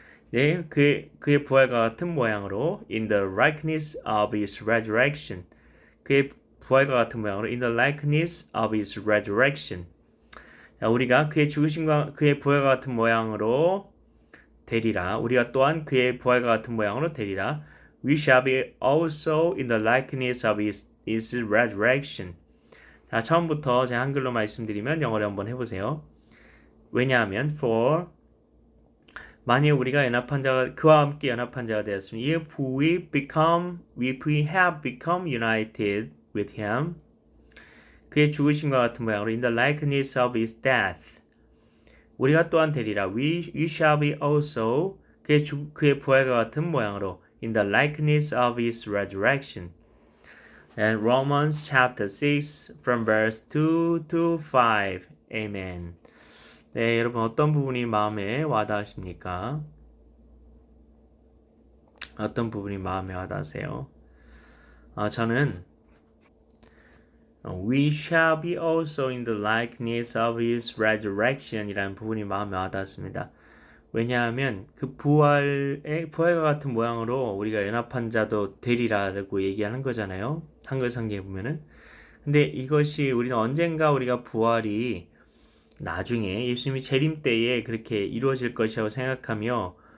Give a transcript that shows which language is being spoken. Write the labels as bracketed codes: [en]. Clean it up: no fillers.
[ko] 네, 그의 부활과 같은 모양으로 [en] in the likeness of his resurrection. [ko] 그의 부활과 같은 모양으로 [en] in the likeness of his resurrection. [ko] 자, 우리가 그의 죽으심과 그의 부활과 같은 모양으로 되리라. 우리가 또한 그의 부활과 같은 모양으로 되리라. [en] We shall be also in the likeness of his resurrection. [ko] 자, 처음부터 제가 한글로 말씀드리면 영어로 한번 해보세요. 왜냐하면 for 만일 우리가 그와 함께 연합한 자가 되었으면 [en] if we have become united with him [ko] 그의 죽으심과 같은 모양으로 [en] in the likeness of his death [ko] 우리가 또한 되리라. [en] We shall be also [ko] 그의 부활과 같은 모양으로 [en] in the likeness of his resurrection. And Romans chapter 6 from verse 2 to 5. Amen. [ko] 네, 여러분 어떤 부분이 마음에 와닿으십니까? 어떤 부분이 마음에 와닿으세요? 저는 [en] We shall be also in the likeness of his resurrection [ko] 이라는 부분이 마음에 와닿습니다. 왜냐하면 그 부활과 같은 모양으로 우리가 연합한 자도 되리라고 얘기하는 거잖아요. 한글 성경에 보면은. 근데 이것이 우리는 언젠가 우리가 부활이 나중에 예수님이 재림 때에 그렇게 이루어질 것이라고 생각하며